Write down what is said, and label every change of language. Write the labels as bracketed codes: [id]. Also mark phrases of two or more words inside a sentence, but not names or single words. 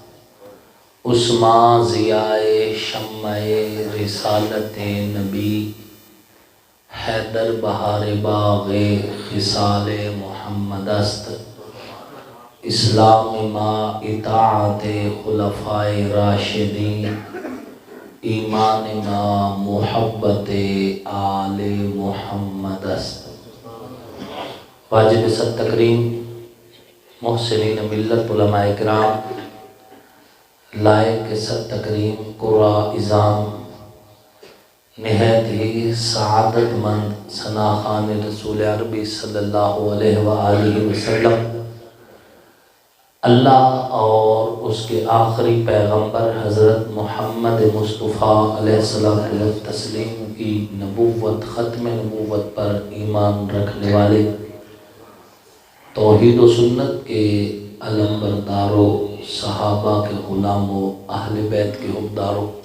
[fa] عثمان ضیاء شمع رسالت نبی، حیدر بہار باغ خصال محمد است، اسلام ما اطاعت خلفائے راشدین، ایمان ما محبت آل محمد است۔ [ur] واجب صد تکریم محسنین ملت علماء کرام، لائق صد تکریم قرآ اعظام، نہایت ہی سعادت مند ثناخان رسول عربی [ar] صلی اللہ علیہ وآلہ وسلم، [ur] اللہ اور اس کے آخری پیغمبر حضرت محمد مصطفیٰ [ar] علیہ السلام [ur] تسلیم کی نبوت، ختم نبوت پر ایمان رکھنے والے، توحید و سنت کے علم برداروں، صحابہ کے غلاموں، اہل بیت کے حقداروں،